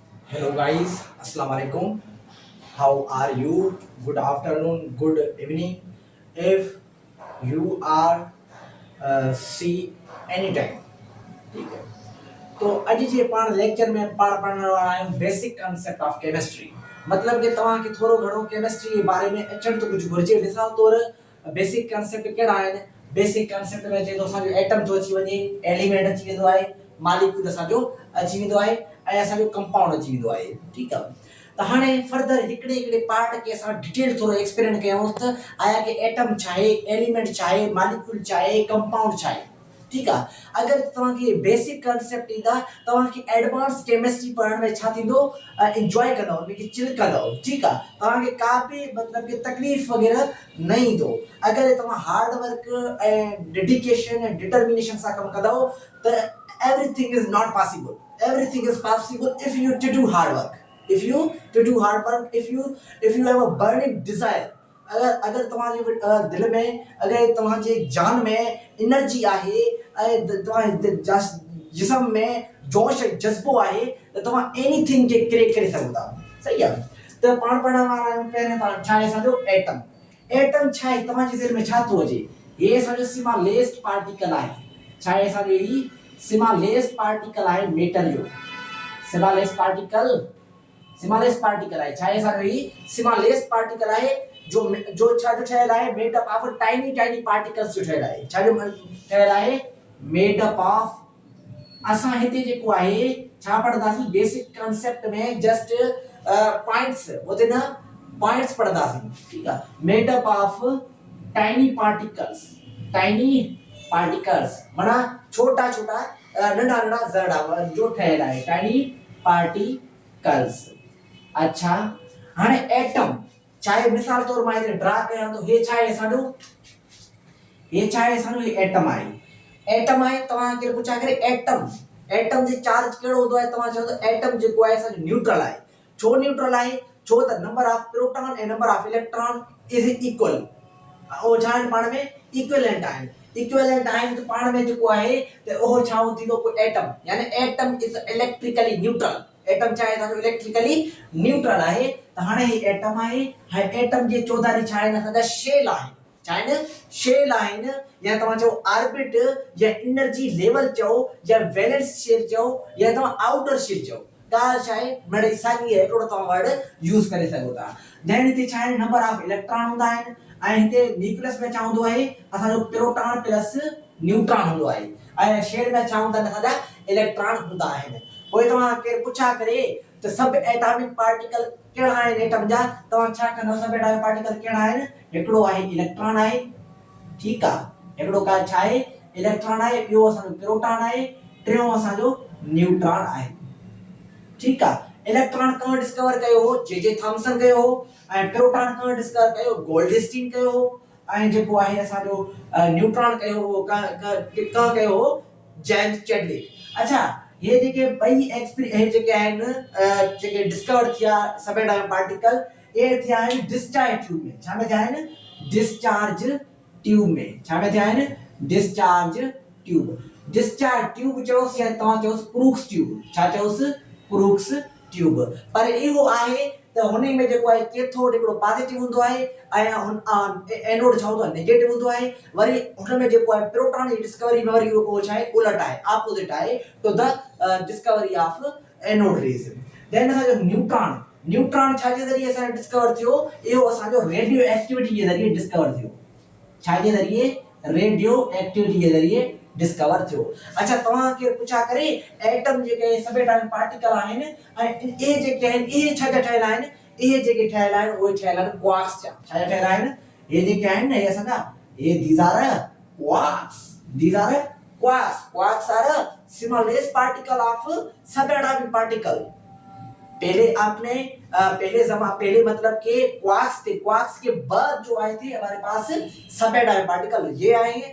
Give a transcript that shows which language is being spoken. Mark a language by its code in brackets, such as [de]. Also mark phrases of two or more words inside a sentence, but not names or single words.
[en] Hello guys, [ar] السلام عليكم. [en] How are you? Good afternoon, good evening. If you are see anytime. [sd] ठीक है. तो अॼु जे पाण लेक्चर में पाण पढ़ण वारा आहियूं [en] basic concept of chemistry. [sd] मतलब कि तव्हांखे थोरो घणो केमिस्ट्री जे बारे में अचण तो कुझु घुर्जे. मिसाल तौर [en] basic concept [sd] कहिड़ा आहिनि? [en] basic concept [sd] में चए थो असांजो एटम थो अची वञे, एलिमेंट अची वेंदो आहे, मालिक्यूल असांजो अची वेंदो आहे ऐं असांजो कंपाउंड अची वेंदो आहे. ठीकु आहे. त हाणे फर्दर हिकिड़े हिकिड़े पार्ट खे असां डिटेल थोरो एक्सप्लेन कयूंसि त आया कि एटम छा आहे, एलिमेंट छा आहे, मालिक्यूल छा आहे, कंपाउंड छा आहे. ठीकु आहे. अगरि तव्हांखे [en] basic concept [sd] ईंदा तव्हांखे [en] advance chemistry [sd] पढ़ण में छा थींदो, इंजॉय कंदव, उनखे चिल कंदव. ठीकु आहे. तव्हांखे का बि मतिलबु कि तकलीफ़ वग़ैरह न ईंदो. अगरि तव्हां [en] hard work [sd] ऐं डेडिकेशन ऐं डिटर्मिनेशन सां कमु कंदव त [en] everything is not possible. Everything is possible if you to do hard work. If you to do hard work, if you have a burning desire. [sd] अगर तव्हांजे दिलि में, अगरि तव्हांजे जान में एनर्जी आहे ऐं तव्हांजे जिस्म में जोश जज़्बो आहे त तव्हां एनीथिंग खे क्रैक करे सघो था. सही आहे. त पाण पढ़ण वारा आहियूं. पहिरें पाण छा आहे असांजो एटम. एटम छा आहे? तव्हांजे दिलि में छा थो अचे? हे असांजो [en] smallest particle [sd] आहे. छा आहे असांजो? ही [en] smallest particle [sd] आहे मैटर जो. [en] smallest particle [sd] आहे. छा आहे असांजो? ही [en] smallest particle [sd] आहे जो छा जो ठहियल आहे? [en] made up of tiny particles [sd] जो ठहियल आहे. छा जो ठहियल आहे? [en] made up of. [sd] असां हिते जेको आहे छा पढ़ंदासीं [en] basic concept [sd] में? [en] just points, [sd] होते न पॉइंट्स पढ़ंदासीं. ठीकु आहे. [en] made up of tiny particles [sd] माना छोटा नंढा ज़रा जो ठहियल आहे. [en] tiny particles. [sd] अच्छा, हाणे एटम छा आहे? मिसाल तौर मां हिते ड्रा कयां थो. हे छा आहे असांजो? हे छा आहे असांजो? हे एटम आहे. एटम आहे. तव्हां केरु पुछा करे एटम जो चार्ज कहिड़ो हूंदो आहे? तव्हां चओ त एटम जेको आहे असांजो न्यूट्रल आहे. छो न्यूट्रल आहे? छो त [en] number of proton [sd] ऐं [en] number of electron is equal. [sd] उहो छा आहिनि? पाण में इक्विवेलेंट आहिनि. इक्विवेलेंट आहिनि त पाण में जेको आहे त उहो छा थींदो? एटम. [en] यानी atom is electrically neutral. [sd] एटम छा आहे असांजो? [en] electrically neutral [sd] आहे. त हाणे ही एटम आहे. हाणे एटम जे चौधारी छा आहिनि? असांजा शेल आहिनि. छा आहिनि? शेल आहिनि. या तव्हां चओ ऑर्बिट, या [en] energy level [sd] चओ, या [en] valence shell [sd] चओ, या तव्हां [en] outer shell [sd] चओ. ॻाल्हि छा आहे? मिड़ई साॻी आहे. हिकिड़ो तव्हां [en] word use [sd] करे सघो था. देन हिते छा आहे? [en] number of electron [sd] हूंदा आहिनि. ऐं हिते न्यूक्लियस में छा हूंदो आहे? असांजो [en] proton plus neutron [sd] हूंदो आहे. ऐं शेल में छा हूंदा आहिनि? असांजा इलेक्ट्रॉन हूंदा आहिनि. पोइ तव्हां केरु पुछा करे त [en] sub atomic particle [sd] कहिड़ा आहिनि एटम जा? तव्हां छा कंदव? [en] sub atomic particle [sd] कहिड़ा आहिनि? हिकिड़ो आहे इलेक्ट्रॉन आहे. ठीकु आहे. हिकिड़ो का छा आहे? इलेक्ट्रॉन आहे. ॿियो असांजो प्रोटॉन आहे. टियों असांजो न्यूट्रॉन आहे. ठीकु आहे. इलेक्ट्रॉन कौन डिस्कवर कयो हो? जे थॉमसन कयो हो. ऐं प्रोटॉन कौन डिस्कवर कयो? गोल्डस्टीन कयो हो. ऐं जेको आहे असांजो न्यूट्रॉन कयो हो कयो हो? जेम्स चैडविक. अच्छा, ये जेके ॿई हे जेके आहिनि जेके डिस्कवर थिया [en] sub atomic particle, [sd] ये थिया आहिनि [en] discharge tube [sd] में. छा में थिया आहिनि? [en] discharge tube [sd] में. छा में थिया आहिनि? [en] discharge tube [sd] चओसि या तव्हां चओसि [en] Crookes tube. [sd] छा चओसि? [en] Crookes tube. [sd] पर इहो आहे त हुन में जेको आहे कैथोड हिकिड़ो पॉजिटिव हूंदो आहे ऐं एनोड छा हूंदो आहे? नेगेटिव हूंदो आहे. वरी हुन में जेको आहे प्रोटॉन जी डिस्कवरी में वरी उहो छा आहे? उलट आहे, [en] ऑपोजिट आहे to the discovery of anode rays. [sd] देन असांजो न्यूट्रॉन छा जे ज़रिए असांजो डिस्कवर थियो? इहो असांजो [en] radio activity [sd] जे ज़रिए डिस्कवर थियो. छा जे ज़रिए? [en] radio activity [sd] जे ज़रिए डिस्कवर थियो. अच्छा, तव्हां केरु पुछा करे एटम जेके [en] sub atomic particle [sd] आहिनि ऐं इहे जेके आहिनि इहे छा जा ठहियल आहिनि? इहे जेके ठहियल आहिनि उहे ठहियल आहिनि क्वार्क्स जा. छा जा ठहियल आहिनि? हे जेके आहिनि न, हे असांजा [en] these are quarks are smallest particle of sub atomic particle. [hi] पहले मतलब के क्वार्क्स के बाद जो आए थे हमारे पास [en] sub atomic particle [hi] ये आए.